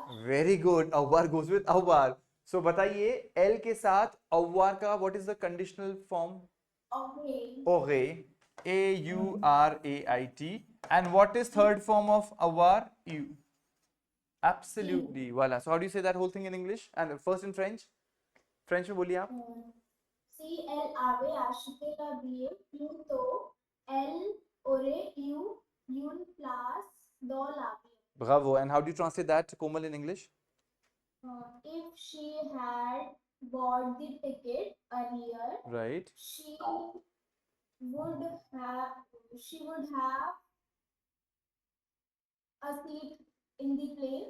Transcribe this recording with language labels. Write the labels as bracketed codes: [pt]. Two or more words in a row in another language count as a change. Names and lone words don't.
[en] Very good. Avoir goes with avoir. So [hi] बताइए L के साथ avoir का [en] what is the conditional form? Okay. [fr] Aurait. A-U-R-A-I-T. [en] And what is third form of avoir? You. Absolutely. Voila. So how do you say that whole thing in English? And first in French? [hi] French में बोलिए आप. [fr] CL avait acheté le billet plus tôt. Elle aurait eu une place dans l'avion. Bravo. [en] And how do you translate that, Komal, in English? If she had bought the ticket earlier, Right. she would have a seat in the plane.